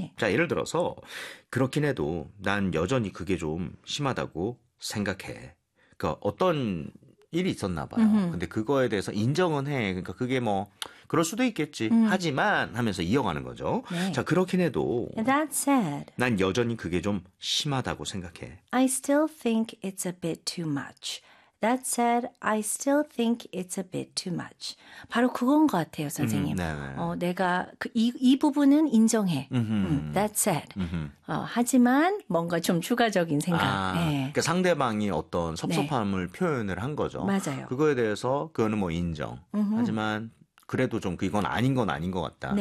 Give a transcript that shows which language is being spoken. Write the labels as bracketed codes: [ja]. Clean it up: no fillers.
[ko] 자, 예를 들어서, 그렇긴 해도 난 여전히 그게 좀 심하다고 생각해. 그러니까 어떤 일이 있었나 봐요. 근데 그거에 대해서 인정은 해. 그러니까 그게 뭐, 그럴 수도 있겠지. 하지만 하면서 이어가는 거죠. 자, 그렇긴 해도 [en] That said, [ko] 난 여전히 그게 좀 심하다고 생각해. [en] I still think it's a bit too much. That said, I still think it's a bit too much. [ko] 바로 그건 것 같아요, 선생님. 내가 이 부분은 인정해. [en] That said. [ko] 하지만 뭔가 좀 추가적인 생각. 아, 그러니까 상대방이 어떤 섭섭함을 표현을 한 거죠. 맞아요. 그거에 대해서 그거는 뭐 인정. 하지만 그래도 좀 그건 아닌 건 아닌 것 같다.